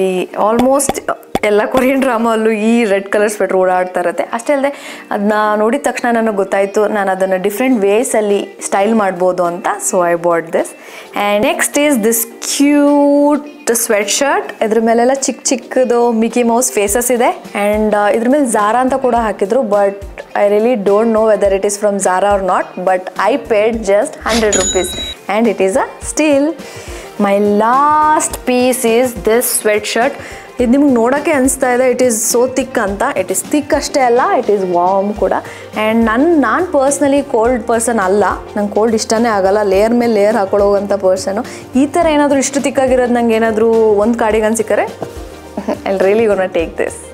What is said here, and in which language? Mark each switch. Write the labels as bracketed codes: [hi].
[kn] ಈ ಆಲ್ಮೋಸ್ಟ್ ಎಲ್ಲ ಕೊರಿಯನ್ ಡ್ರಾಮಲ್ಲೂ ಈ ರೆಡ್ ಕಲರ್ ಸ್ವೆಟರ್ ಓಡಾಡ್ತಾ ಇರುತ್ತೆ. ಅಷ್ಟೇ ಅಲ್ಲದೆ ಅದನ್ನ ನೋಡಿದ ತಕ್ಷಣ ನನಗೆ ಗೊತ್ತಾಯಿತು ನಾನು ಅದನ್ನು ಡಿಫ್ರೆಂಟ್ ವೇಸಲ್ಲಿ ಸ್ಟೈಲ್ ಮಾಡ್ಬೋದು ಅಂತ. [en] So I bought this. And next is this cute sweatshirt. [kn] ಇದ್ರ ಮೇಲೆಲ್ಲ ಚಿಕ್ಕದು ಮಿಕಿ ಮೌಸ್ ಫೇಸಸ್ ಇದೆ. ಆ್ಯಂಡ್ ಇದ್ರ ಮೇಲೆ ಝಾರಾ ಅಂತ ಕೂಡ ಹಾಕಿದ್ರು. [en] But I really don't know whether it is from Zara or not, but I paid just 100 rupees and it is a steal. My last piece is this sweatshirt. [kn] ಇದು ನಿಮ್ಗೆ ನೋಡೋಕ್ಕೆ ಅನಿಸ್ತಾ ಇದೆ [en] It is so thick ಅಂತ. It is thick ಅಷ್ಟೇ ಅಲ್ಲ, ಇಟ್ ಈಸ್ ವಾರ್ಮ್ ಕೂಡ. [kn] And ನಾನು ಪರ್ಸ್ನಲಿ ಕೋಲ್ಡ್ ಪರ್ಸನ್ ಅಲ್ಲ. ನಂಗೆ ಕೋಲ್ಡ್ ಇಷ್ಟನೇ ಆಗಲ್ಲ. ಲೇಯರ್ ಮೇಲೆ ಲೇಯರ್ ಹಾಕೊಳ್ಳೋವಂಥ ಪರ್ಸನು. ಈ ಥರ ಏನಾದರೂ ಇಷ್ಟು ತಿಕ್ಕಾಗಿರೋದು ನಂಗೆ ಏನಾದರೂ ಒಂದು ಕಾರ್ಡಿಗನ್ ಸಿಕ್ಕರೆ [en] I really gonna take this.